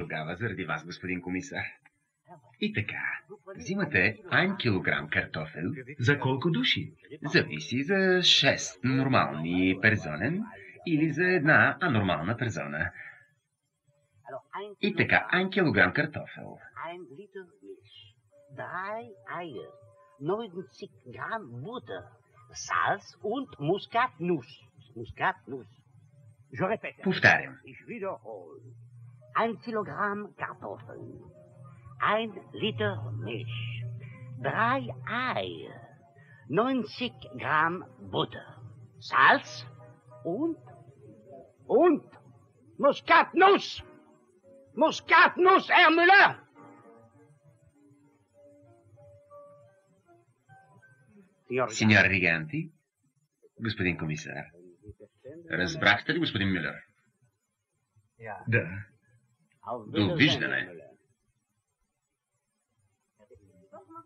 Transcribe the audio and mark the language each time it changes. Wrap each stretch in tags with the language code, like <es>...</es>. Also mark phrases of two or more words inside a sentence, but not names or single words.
<bg>тогава, заради вас, господин комисар. И така, взимате 1 килограм картофел. За колко души? Зависи за 6 нормални перзонен или за една анормална перзона. И така, 1 килограм картофел.</bg> <de>1 Liter Milch, 3 Eier, 90 Gramm Butter, Salz und Muskatnuss.</de> <fr>Muskatnuss. Je répète.</fr> <bg>Повтарям.</bg> <de>Ich wiederhole. 1 Kilogramm Kartoffeln, 1 Liter Milch, 3 Eier, 90 Gramm Butter, Salz und Muskatnuss. Muskatnuss, Herr Müller!</de> <bg>Сеньор Риганти, господин комисар. Разбрахте ли, господин Мюлер? Да. Довиждане. Ментото ви, господин Сетин.</bg>